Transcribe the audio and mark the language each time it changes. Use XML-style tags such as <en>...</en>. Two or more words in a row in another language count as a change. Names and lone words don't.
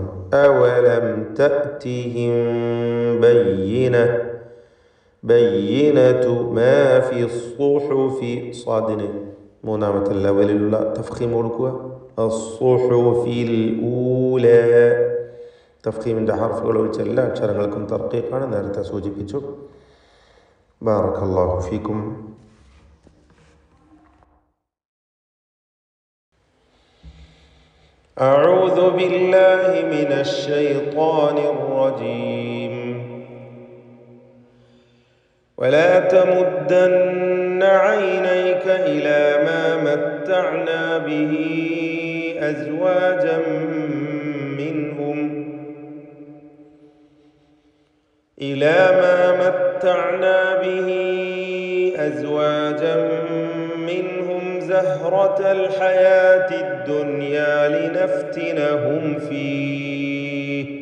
<ar>أولم تأتهم بينة ما في الصحف.</ar> <ml>സ്വാദിന് മൂന്നാമത്തെ ലെവലിലുള്ള തഫ്ഖീം കൊടുക്കുക.</ml> <ar>الصحف الأولى.</ar> <ml>തഫ്ഖീമിൻ്റെ ഹർഫുകൾ ഒഴിച്ച എല്ലാ അക്ഷരങ്ങൾക്കും തർക്കീഖാണ്, നേരത്തെ സൂചിപ്പിച്ചു.</ml> <ar>بارك الله فيكم. أعوذ بالله من الشيطان الرجيم. ولا تمدن عينيك إلى ما متعنا به أزواجا منهم زهرة الحياة الدنيا لنفتنهم فيه</ar>